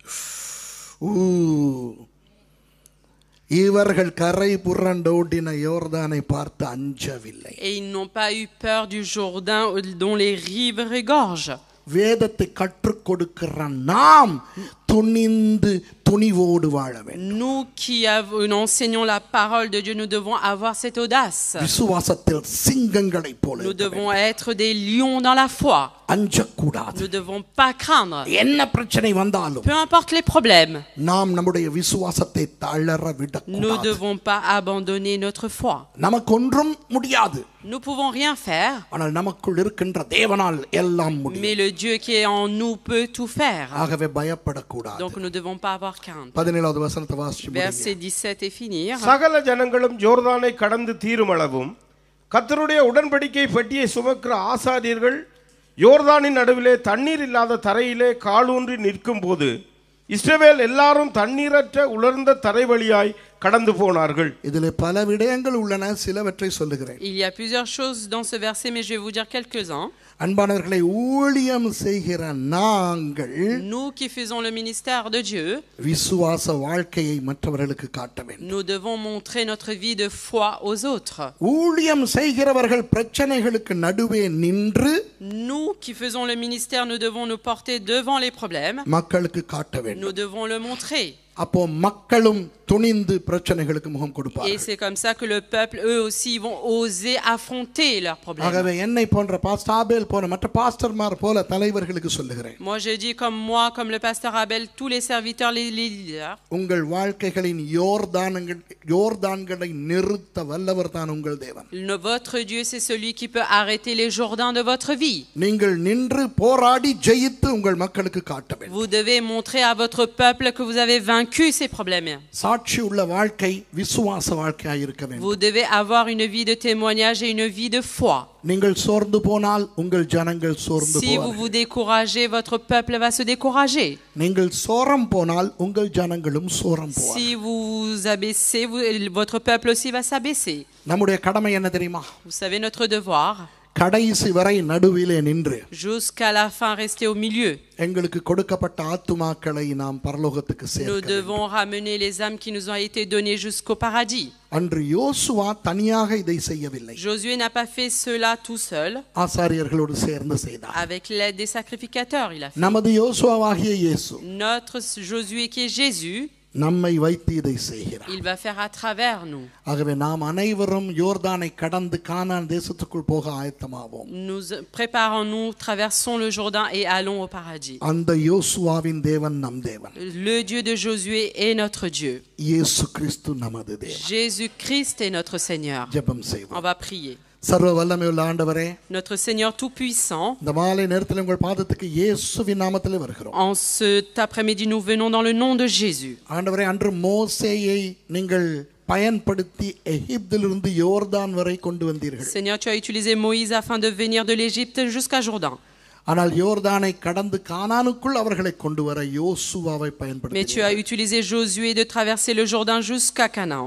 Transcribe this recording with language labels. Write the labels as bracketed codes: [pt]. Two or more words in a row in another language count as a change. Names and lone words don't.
[ta] இவர்கள் கரை புரண்டோடின யோர்தானை பார்த்து அஞ்சவில்லை. [fr] Et ils n'ont pas eu peur du Jourdain dont les rives regorgent. [ta] வேதத்தை கற்றுக் கொடுக்கிற நாம் துணிந்து துணிவோடு வாழ வேண்டும். [fr] Nous qui enseignons la parole de Dieu, nous devons avoir cette audace. [ta] விசுவாசத்தில் சிங்கங்களைப் போல [fr] Nous devons être des lions dans la foi. [ta] அஞ்சக்கூடாது. [fr] Nous ne devons pas craindre. [ta] என்ன பிரச்சனை வந்தாலும் [fr] Peu importe les problèmes, [ta] நாம் நம்முடைய விசுவாசத்தை தளர [fr] nous ne [ta] விடக்கூடாது. [fr] devons pas abandonner notre foi. [ta] நமக்கு ஒன்றும் முடியாது. [fr] Nous pouvons rien faire, [ta] ஆனால் நமக்குள் இருக்கின்ற தேவனால் எல்லாம் முடியும். [fr] mais le Dieu qui est en nous peut tout faire. [ta] ஆகவே பயப்படக்கூடாது. [fr] Donc nous ne devons pas avoir crainte. [ta] 17வது வசனத்தை வாசிச்சு முடிங்க. [fr] Verset 17 et finir. [ta] சகல ஜனங்களும் யோர்தானை கடந்து தீருமளவும் கர்த்தருடைய உடன்படிக்கை பெட்டியை சுமக்கிற ஆசாரியர்கள் யோர்தானின் நடுவிலே தண்ணீர் இல்லாத தரையிலே காலூன்றி நிற்கும் போது இஸ்ரவேல் எல்லாரும் தண்ணீரற்ற உலர்ந்த தரை வழியாய் கடந்து போனார்கள். இதிலே பல விடயங்கள் உள்ளன, சிலவற்றை சொல்லுகிறேன். [fr] Il y a plusieurs choses dans ce verset, mais je vais vous dire quelques-uns. [ta] அன்பானவர்களை, ஊழியம் செய்கிற நாங்கள் [fr] Nous qui faisons le ministère de Dieu, [ta] விசுவாச வாழ்க்கையை மற்றவர்களுக்கு காட்ட வேண்டும். [fr] nous devons montrer notre vie de foi aux autres. [ta] ஊழியம் செய்கிறவர்கள் பிரச்சனைகளுக்கு நடுவே நின்று [fr] Nous qui faisons le ministère, nous devons nous porter devant les problèmes. [ta] மக்களுக்கு காட்ட வேண்டும். [fr] Nous devons le montrer. [ta] அப்போ மக்களும் துணிந்து பிரச்சனைகளுக்கு முகம் [fr] Et [ta] கொடுப்பார்கள். [fr] c'est comme ça que le peuple, eux aussi, vont oser affronter leurs problèmes. [ta] ஆகவே என்னை போன்ற பாஸ்டர் ஆபேல் போன்ற மற்ற பாஸ்டர்மார் போல தலைவர்களுக்கு சொல்லுகிறேன். [fr] Moi, je dis moi, comme le pasteur Abel, tous les serviteurs, les leaders. [ta] உங்கள் வாழ்க்கைகளின் யோர்தான்களை நிறுத்த வல்லவர் தான் உங்கள் தேவன். [fr] Votre Dieu, c'est celui qui peut arrêter les Jourdains de votre vie. [ta] நீங்கள் நின்று போராடி ஜெயித்து உங்கள் மக்களுக்கு காட்ட வேண்டும். [fr] Vous devez montrer à votre peuple que vous avez vaincu ces problèmes. [ta] சாட்சி உள்ள வாழ்க்கை விசுவாச வாழ்க்கையாய் இருக்க வேண்டும். [fr] Vous devez avoir une vie de témoignage et une vie de foi. [ta] நீங்கள் சோர்ந்து போனால் உங்கள் ஜனங்கள் சோர்ந்து [fr] Si vous vous découragez, votre peuple va se décourager. [ta] நீங்கள் சோரம் போனால் உங்கள் ஜனங்களும் சோரம் போவார்கள். [fr] Si vous vous abaissez, votre peuple aussi va s'abaisser. [ta] நம்முடைய கடமை என்ன தெரியுமா? [fr] Vous savez, notre devoir, [ta] கடைசி வரை நடுவிலே நின்று [fr] jusqu'à la fin, rester au milieu. [ta] எங்களுக்கு கொடுக்கப்பட்ட ஆத்துமாக்களை நாம் பரலோகத்துக்கு [fr] Nous [ta] சேர்க்க வேண்டும். [fr] devons ramener les âmes qui nous ont été données jusqu'au paradis. [ta] அன்று யோசுவா தனியாக இதை செய்யவில்லை. [fr] Josué n'a pas fait cela tout seul. [ta] ஆசாரியர்களோடு சேர்ந்து செய்தார். [fr] Avec l'aide des sacrificateurs, il a fait. [ta] நமது யோசுவாவாகிய இயேசு [fr] Notre Josué qui est Jésus, [ta] நம்மை வைத்து இதை செய்கிறார். [fr] il va faire à travers nous. [ta] ஆகவே நாம் அனைவரும் யோர்தானை கடந்து கானான் தேசத்துக்குள் போக ஆயத்தமாவோம். [fr] Nous préparons-nous, traversons le Jourdain et allons au paradis. [ta] அந்த யோசுவாவின் தேவன் நம் தேவன். [fr] Le Dieu de Josué est notre Dieu. [ta] இயேசு கிறிஸ்து நமது தேவன். [fr] Jésus-Christ est notre Seigneur. [ta] ஜெபம் [fr] On [ta] செய்வோம். [fr] va prier. [ta] சர்வ வல்லமையுள்ள ஆண்டவரே, [fr] Notre Seigneur Tout-Puissant, [ta] இந்த மாலை நேரத்தில் உங்கள் பாதத்துக்கு இயேசுவின் நாமத்திலே வருகிறோம். [fr] en cet après-midi, nous venons dans le nom de Jésus. [ta] ஆண்டவரே, அன்று மோசேயை நீங்கள் பயன்படுத்தி எகிப்திலிருந்து யோர்தான் வரை கொண்டு வந்தீர்கள். [fr] Seigneur, tu as utilisé Moïse afin de venir de l'Égypte jusqu'à Jourdain. [ta] ஆனால் யோர்தானை கடந்து கானானுக்குள் அவர்களை கொண்டு வர யோசுவாவை [fr] Mais [ta] பயன்படுத்தி [fr] tu as utilisé Josué de traverser le Jourdain jusqu'à Canaan.